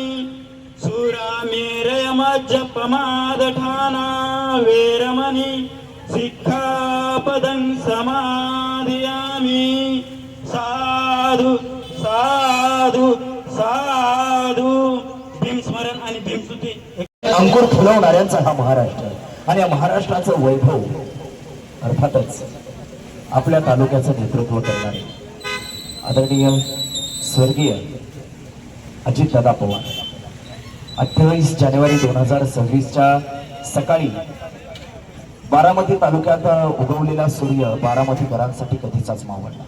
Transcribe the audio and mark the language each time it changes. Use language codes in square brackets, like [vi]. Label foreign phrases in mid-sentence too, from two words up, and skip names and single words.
[pi] सुरामेरयमज्जपमादठाना वेरमणि सिक्खापदं समाधियामि साधु साधु साधु [mr] भीमस्मरण आणि भीमस्तुती. अंकुर फुलवणाऱ्यांचा हा महाराष्ट्र आणि या महाराष्ट्राचं वैभव अर्थातच आपल्या तालुक्याचं नेतृत्व करणारे आदरणीय स्वर्गीय अजितदादा पवार 28 जानेवारी 2026च्या सकाळी बारामती तालुक्यात उगवलेला सूर्य बारामतीकरांसाठी कधीचाच मावळला.